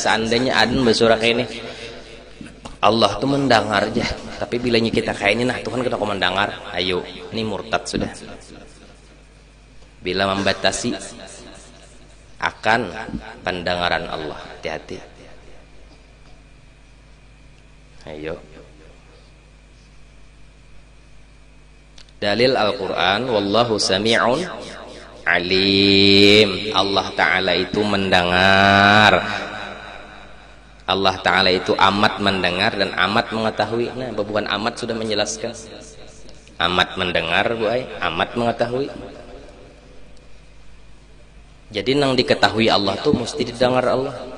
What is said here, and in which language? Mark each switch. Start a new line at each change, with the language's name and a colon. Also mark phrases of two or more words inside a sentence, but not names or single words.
Banjar: Seandainya ada bersuara kayak ini, Allah tuh mendengar aja, tapi bilanya kita kayak ini, nah Tuhan kita kok mendengar, ayo ini murtad sudah. Bila membatasi akan pendengaran Allah, hati-hati. Ayo. Dalil Al-Quran,
Arabic: والله سميع عليم.
Banjar: Allah Ta'ala itu mendengar. Allah Ta'ala itu amat mendengar dan amat mengetahui. Nah, bukan amat sudah menjelaskan. Amat mendengar, Bu Ai, amat mengetahui. Jadi nang diketahui Allah tuh mesti didengar Allah.